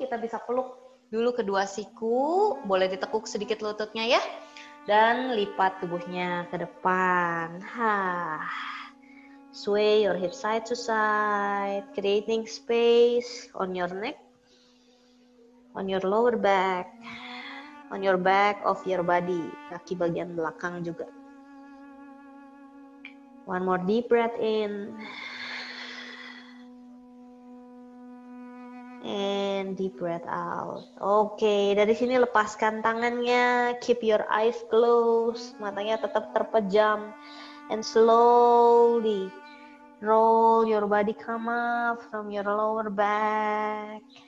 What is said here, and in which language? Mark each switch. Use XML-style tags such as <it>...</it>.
<id>Kita bisa peluk dulu kedua siku. Boleh ditekuk sedikit lututnya ya. Dan lipat tubuhnya ke depan.</id> <en>Sway your hip side to side. Creating space on your neck. On your lower back. On your back of your body.</en> <id>Kaki bagian belakang juga.</id> <en>One more deep breath in. And deep breath out.</en> <id>Oke, dari sini lepaskan tangannya.</id> <en>Keep your eyes closed.</en> <id>Matanya tetap terpejam.</id> <en>And slowly roll your body come up from your lower back.</en>